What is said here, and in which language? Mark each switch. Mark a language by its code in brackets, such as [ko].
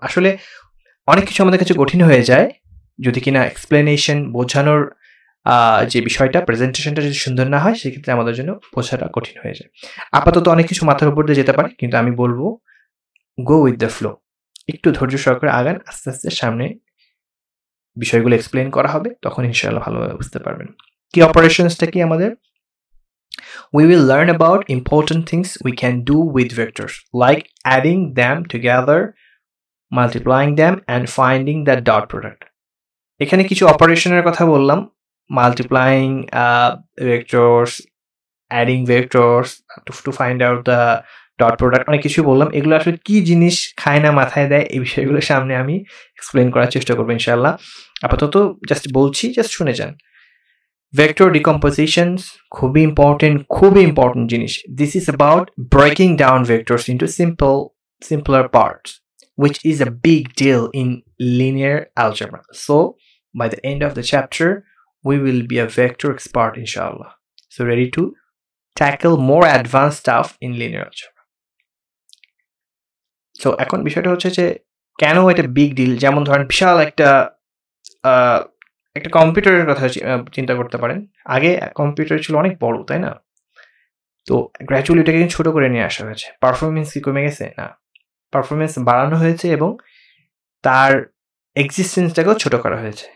[bn] আসলে অনেক কিছু আমাদের কাছে কঠিন হয়ে যায় যদি কিনা এক্সপ্লেনেশন, বোঝানোর যে বিষয়টা, প্রেজেন্টেশনটা যদি সুন্দর না হয়, সেক্ষেত্রে আমাদের জন্য বোঝাটা কঠিন হয়ে যায়। আপাতত অনেক কিছু মাথার উপর দিয়ে যেতে পারে, কিন্তু আমি বলবো [en] go with the flow, [bn] একটু ধৈর্য সহকারে আগান, আস্তে আস্তে সামনে বিষয়গুলো এক্সপ্লেন করা হবে, তখন ইনশাআল্লাহ ভালোভাবে বুঝতে পারবেন। কি অপারেশনসটা কি আমাদের? [en] We will learn about important things we can do with vectors, like adding them together, multiplying them, and finding the dot product. [bn] এখানে কিছু অপারেশনের কথা বললাম, [en] multiplying vectors, adding vectors to find out the dot product, [bn] অনেক কিছু বললাম। এগুলো আসলে কি জিনিস খায় না মাথায় দেয়, এই বিষয়গুলো সামনে আমি এক্সপ্লেন করার চেষ্টা করবো ইনশাআল্লাহ। আপাতত জাস্ট বলছি, জাস্ট শুনে যান। ভেক্টর ডিকম্পোজিশনস খুবই ইম্পর্টেন্ট জিনিস। [en] This is about breaking down vectors into simpler parts, which is a big deal in linear algebra. So by the end of the chapter we will be a vector expert inshallah. So ready to tackle more advanced stuff in linear algebra. [bn] So এখন বিষয়টা হচ্ছে যে কেন এটা big deal. যেমন ধরেন বিশাল একটা কম্পিউটারের কথা চিন্তা করতে পারেন। আগে কম্পিউটার ছিল অনেক বড়, তাই না? তো গ্র্যাজুয়ালি এটাকে ছোট করে নিয়ে আসা হয়েছে। পারফরমেন্স কি কমে গেছে? না, পারফরমেন্স বাড়ানো হয়েছে এবং তার এক্সিস্টেন্সটাকেও ছোট করা হয়েছে।